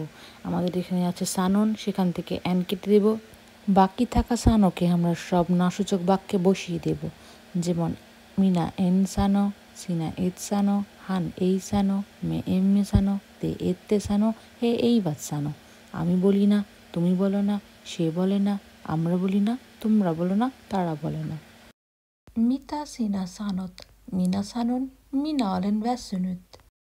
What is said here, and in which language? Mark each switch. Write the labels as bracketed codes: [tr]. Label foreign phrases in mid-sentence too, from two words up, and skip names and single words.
[bn] আমাদের এখানে আছে সানন, সেখান থেকে এন কেটে দেব, বাকি থাকা সানোকে আমরা সব না সূচক বাক্যে বসিয়ে দেব। [fi] যেমন minä en sano, sinä et sano, hän ei sano, me emme sano, te ette sano, he eivät sano. [bn] আমি বলি না, তুমি বলো না, সে বলে না, আমরা বলি না, তোমরা বলো না, তারা বলে না। [fi] Mitä sinä sanot? Minä sanon, minä olen väsynyt.